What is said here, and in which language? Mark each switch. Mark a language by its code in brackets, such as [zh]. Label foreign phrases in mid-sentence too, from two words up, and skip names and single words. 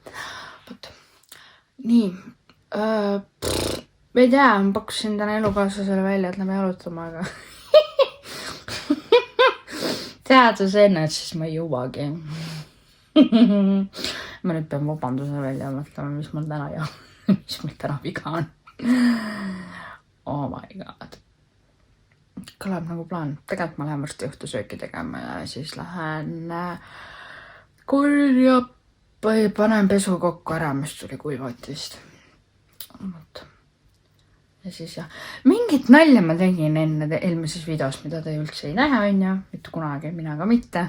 [et] Nii, ma ei tea, ma pakkusin täna elukaaslasele välja, et lähme jalutama, aga teadus enne, et siis ma ei jõuagi. Ma nüüd pean vabanduse välja mõtlema, mis mul täna viga on. [en] Oh my god. [et] Kõlab nagu plaan. Tegelikult ma lähen varsti õhtusööki tegema ja siis lähen panen pesu kokku ära, mis tuli kuivotist. Ja siis jah, mingit nalja ma tegin enne eelmises videos, mida te üldse ei näe, on ju, mitte kunagi, mina ka mitte.